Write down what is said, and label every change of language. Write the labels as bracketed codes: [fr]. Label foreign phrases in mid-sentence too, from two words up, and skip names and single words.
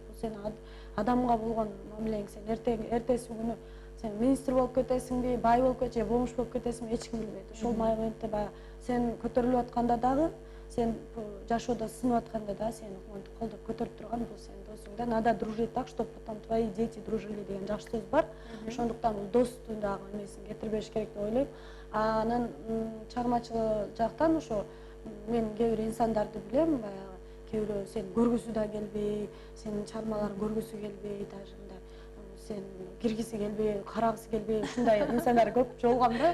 [ky] Бул сен адамга болгон мамилең. Сен эртеси күнү сен министр болуп кетесиңби, бай болуп кетесиңби, бомж болуп кетесиңби, эч ким билбейт. Ошол моментте баягы сен көтөрүлүп атканда дагы, сен жашоодо сынып атканда да сени монтип колдоп көтөрүп турган бул сенин досуң да. [ru] Надо дружить так, чтобы потом твои дети дружили [ky] деген жакшы сөз бар. Ошондуктан бул достун дагы эмесин кетирбеш керек деп ойлойм. Анан чыгармачыл жактан ошо мен кээ бир инсандарды билем, баягы кээ бирөө сени көргүсү да келбей, сенин чыгармаларың көргүсү келбей, даже мындай сен киргиси келбей, карагысы келбей, ушундай инсандар көп жолугам да.